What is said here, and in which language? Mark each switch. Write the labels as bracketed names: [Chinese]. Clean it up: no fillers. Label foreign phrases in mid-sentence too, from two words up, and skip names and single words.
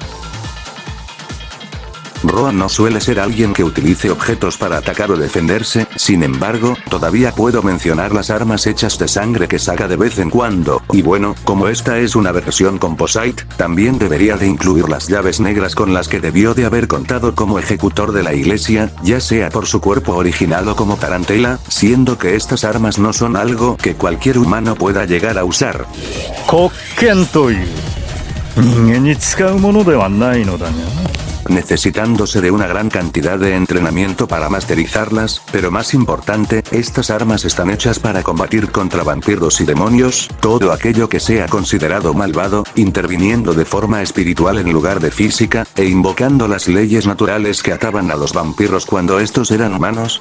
[Spanish] Roa no suele ser alguien que utilice objetos para atacar o defenderse, sin embargo, todavía puedo mencionar las armas hechas de sangre que saca de vez en cuando, y bueno, como esta es una versión composite, también debería de incluir las llaves negras con las que debió de haber contado como ejecutor de la iglesia, ya sea por su cuerpo original o como tarantela, siendo que estas armas no son algo que cualquier humano pueda llegar a usar. [Japanese] 国権という人間に使うものではないのだが [Spanish] necesitándose de una gran cantidad de entrenamiento para masterizarlas, pero más importante, estas armas están hechas para combatir contra vampiros y demonios, todo aquello que sea considerado malvado, interviniendo de forma espiritual en lugar de física, e invocando las leyes naturales que ataban a los vampiros cuando estos eran humanos.